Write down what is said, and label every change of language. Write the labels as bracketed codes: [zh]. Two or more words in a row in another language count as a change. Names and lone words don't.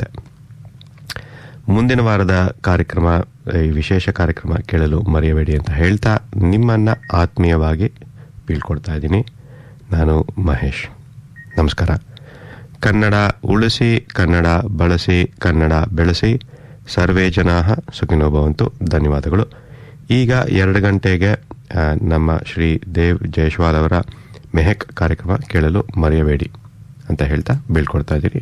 [kn] ಮುಂದಿನ ವಾರದ ಕಾರ್ಯಕ್ರಮ, ಈ ವಿಶೇಷ ಕಾರ್ಯಕ್ರಮ ಕೇಳಲು ಮರೆಯಬೇಡಿ ಅಂತ ಹೇಳ್ತಾ ನಿಮ್ಮನ್ನು ಆತ್ಮೀಯವಾಗಿ ಬೀಳ್ಕೊಡ್ತಾ ಇದ್ದೀನಿ. ನಾನು ಮಹೇಶ್. ನಮಸ್ಕಾರ. ಕನ್ನಡ ಉಳಿಸಿ, ಕನ್ನಡ ಬಳಸಿ, ಕನ್ನಡ ಬೆಳೆಸಿ. [sa] ಸರ್ವೇ ಜನಾಃ ಸುಖಿನೋ ಭವಂತು. [kn] ಧನ್ಯವಾದಗಳು. ಈಗ 2 ಗಂಟೆಗೆ ನಮ್ಮ ಶ್ರೀ ದೇವ್ ಜೈಸ್ವಾಲ್ ಅವರ ಮೆಹಕ್ ಕಾರ್ಯಕ್ರಮ ಕೇಳಲು ಮರೆಯಬೇಡಿ ಅಂತ ಹೇಳ್ತಾ ಬೀಳ್ಕೊಡ್ತಾ ಇದ್ದೀನಿ.